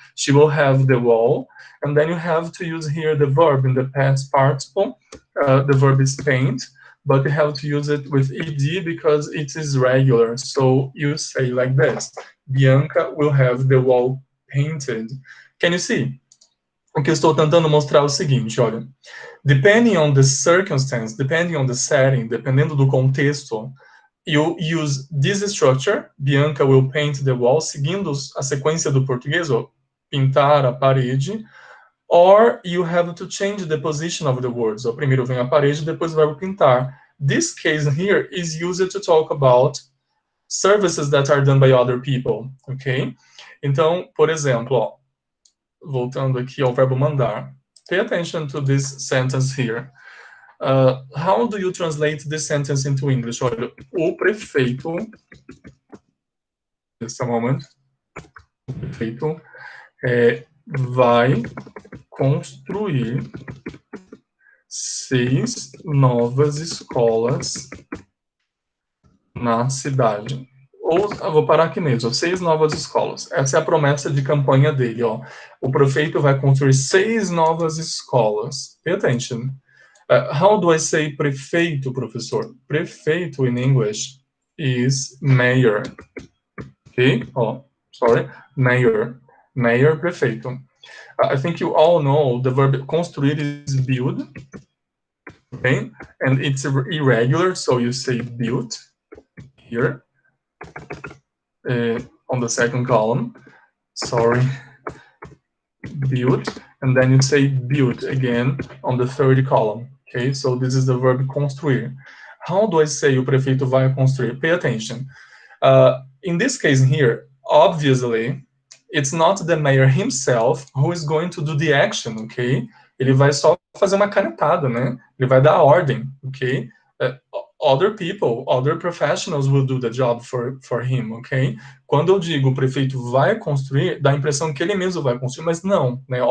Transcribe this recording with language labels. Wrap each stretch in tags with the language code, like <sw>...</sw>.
<en>She will have the wall. And then you have to use here the verb in the past participle. The verb is paint, but you have to use it with ed because it is regular. So you say like this: Bianca will have the wall painted. Can you see?</en> <pt>O que eu estou tentando mostrar é o seguinte, olha.</pt> <en>Depending on the circumstance, depending on the setting,</en> <pt>dependendo do contexto,</pt> <en>you use this structure, Bianca will paint the wall,</en> <pt>seguindo a sequência do português, ó, pintar a parede,</pt> <en>or you have to change the position of the words.</en> <pt>Ó, primeiro vem a parede, depois o verbo pintar.</pt> <en>This case here is used to talk about services that are done by other people, ok?</en> <pt>Então, por exemplo, ó, voltando aqui ao verbo mandar.</pt> <en>Pay attention to this sentence here. How do you translate this sentence into English?</en> <pt>Olha, o prefeito,</pt> <en>just a moment,</en> <pt>o prefeito vai construir 6 novas escolas na cidade. Ou, eu vou parar aqui mesmo, 6 novas escolas. Essa é a promessa de campanha dele, ó. O prefeito vai construir 6 novas escolas.</pt> <en>Pay attention. How do I say prefeito, professor? Prefeito in English is mayor. Okay? Oh, sorry. Mayor. Mayor, prefeito. I think you all know the verb construir is build. Okay? And it's irregular, so you say built here. On the second column, sorry, build, and then you say build again on the third column, okay? So this is the verb construir. How do I say</en> <pt>o prefeito vai construir?</pt> <en>Pay attention. In this case here, obviously, it's not the mayor himself who is going to do the action, okay?</en> <pt>Ele vai só fazer uma canetada, né? Ele vai dar a ordem, okay?</pt> <en>Other people, other professionals will do the job for him, ok?</en> <pt>Quando eu digo o prefeito vai construir, dá a impressão que ele mesmo vai construir, mas não, né?</pt>